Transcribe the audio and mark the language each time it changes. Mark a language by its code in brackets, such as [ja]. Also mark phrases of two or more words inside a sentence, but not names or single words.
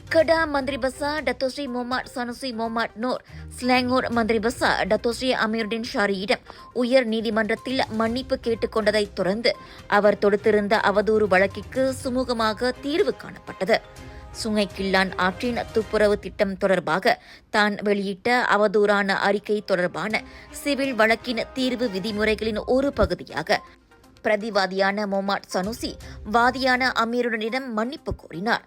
[ta] Kedah Menteri Besar Datuk Seri Mohamad Sanusi Mohamad Noor, Selangor Menteri Besar Datuk Seri Amiruddin Shariயிடம் உயர் நீதிமன்றத்தில் மன்னிப்பு கேட்டுக் கொண்டதைத் தொடர்ந்து அவர் தொடுத்திருந்த அவதூறு வழக்கிற்கு சுமூகமாக தீர்வு காணப்பட்டது. சுங்கை கிள்ளான் ஆற்றின் துப்புரவு திட்டம் தொடர்பாக தான் வெளியிட்ட அவதூறான அறிக்கை தொடர்பான சிவில் வழக்கின் தீர்வு விதிமுறைகளின் ஒரு பகுதியாக பிரதிவாதியான மொஹமட் சனுசி வாதியான அமீருடனிடம் மன்னிப்பு கோரினார்.